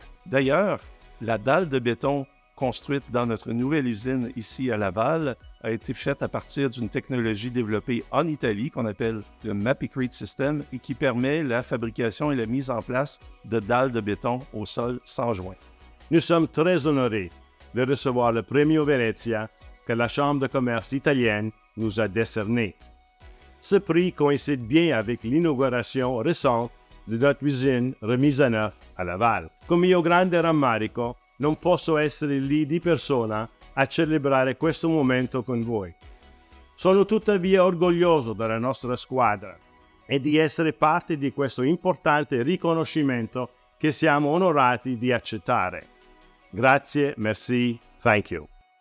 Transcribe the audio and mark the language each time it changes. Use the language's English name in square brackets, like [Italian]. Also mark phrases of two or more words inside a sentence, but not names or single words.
[French] D'ailleurs, la dalle de béton construite dans notre nouvelle usine ici à Laval a été faite à partir d'une technologie développée en Italie qu'on appelle le MAPEI System et qui permet la fabrication et la mise en place de dalles de béton au sol sans joint. Nous sommes très honorés de recevoir le Premio Venezia que la Chambre de commerce italienne nous a décerné. Ce prix coïncide bien avec l'inauguration récente de notre usine remise à neuf à Laval. [Italian] Con mio grande rammarico, non posso essere lì di persona a celebrare questo momento con voi. Sono tuttavia orgoglioso della nostra squadra e di essere parte di questo importante riconoscimento che siamo onorati di accettare. Grazie, merci, [English] thank you.